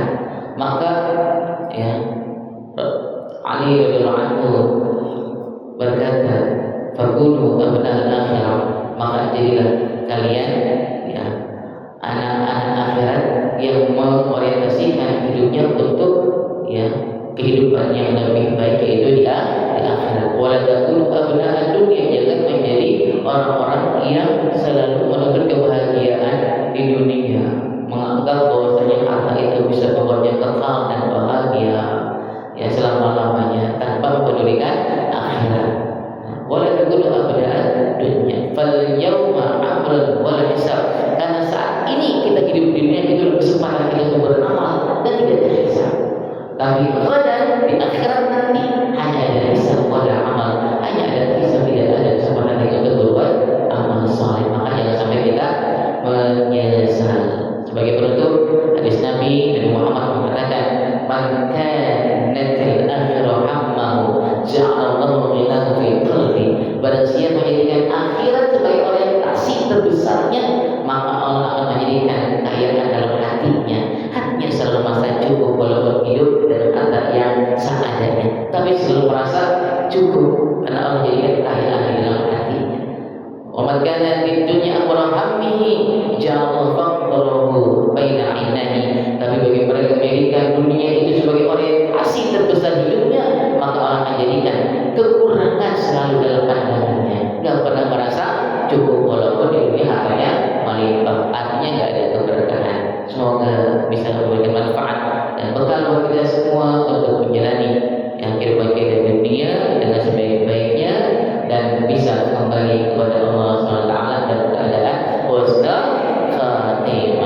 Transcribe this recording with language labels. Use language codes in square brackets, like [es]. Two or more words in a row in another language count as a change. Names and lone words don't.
[id] Maka ya Ali [ar] رضي الله عنه [id] berkata, [ar] "فكونوا أبناء الآخرة." [id] Maka jadilah kalian ya anak-anak akhirat yang mengorientasikan hidupnya untuk ya kehidupan yang lebih baik, yaitu di akhirat. [ar] ولا تكونوا أبناء الدنيا, [id] jangan menjadi orang-orang yang selalu menuntut kebahagiaan di dunia, menganggap bahwasanya harta itu bisa membuatnya kekal dan bahagia ya selama-lamanya tanpa mempedulikan akhirat. [ar] ولا تكونوا أبناء الدنيا فاليوم أمر والحساب. [id] Karena saat ini kita hidup di dunia itu kesempatan kita untuk beramal dan tidak terhisab. Tapi pada di akhirat nanti hanya ada [ar] حساب ولا عمل, [id] hanya ada hisab, tidak ada kesempatan lagi untuk berbuat amal saleh. Maka jangan sampai kita menyesal. Sebagai penutup, hadis Nabi Muhammad mengatakan, [ar] "من كانت الآخرة همه جعل الله غناه في قلبه." [id] Barang siapa menjadikan akhirat sebagai orientasi terbesarnya, maka Allah akan menjadikan kekayaan dalam hatinya. Hatinya selalu merasa cukup walaupun hidup dalam harta yang seadanya, tapi selalu merasa cukup karena Allah jadikan kekayaan di dalam hatinya. [ar] ومن كان في الدنيا أمر همه جعل الله فقره بين عينيه. [id] Tapi bagi mereka yang menjadikan dunia itu sebagai orientasi terbesar hidupnya, maka Allah akan jadikan kekurangan selalu dalam pandangannya. Enggak pernah merasa cukup walaupun di dunia hartanya melimpah. Artinya enggak ada keberkahan. Semoga bisa memberikan manfaat dan bekal buat kita semua untuk menjalani yang kehidupan kita di dunia dengan sebaik-baiknya dan bisa kembali kepada Allah SWT dalam keadaan [ar] حسن الخاتمة.